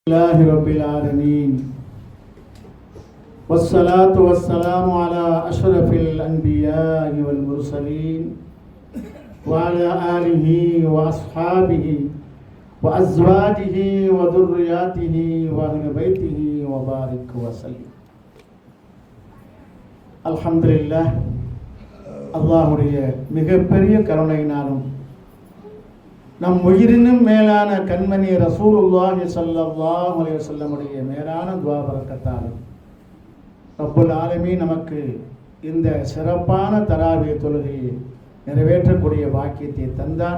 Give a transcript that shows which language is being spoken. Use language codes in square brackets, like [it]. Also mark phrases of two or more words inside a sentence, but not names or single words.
[ar] الله رب العالمين والصلاة والسلام على أشرف الأنبياء والمرسلين وعلى آله وأصحابه وأزواجه وذرياته وأهل بيته وبارك وسلم. الحمد لله. [ta] அல்லாஹ்வுடைய மிகப்பெரிய கருணையினாலும் நம் உயிரினும் மேலான கண்மணி [ar] رسول الله صلى الله عليه وسلم [ta] மேலான துஆ பரக்கத்தாலும் [ar] رب العالمين [ta] நமக்கு இந்த சிறப்பான தராவிய தொழுகையை நிறைவேற்றக்கூடிய பாக்கியத்தை தந்தான்.